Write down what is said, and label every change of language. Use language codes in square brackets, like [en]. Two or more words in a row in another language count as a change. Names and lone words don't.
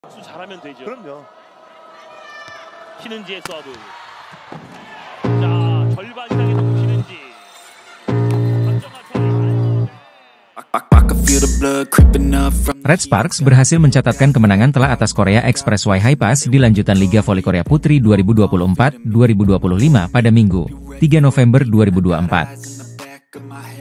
[ko] 잘하면 되죠. 그럼요. 신은지의 서브. 자, 절반 이상의 동 신은지. [id] Red Sparks berhasil mencatatkan kemenangan telak atas Korea Expressway Hi-Pass di lanjutan Liga Voli Korea Putri 2024-2025 pada Minggu, 3 November 2024.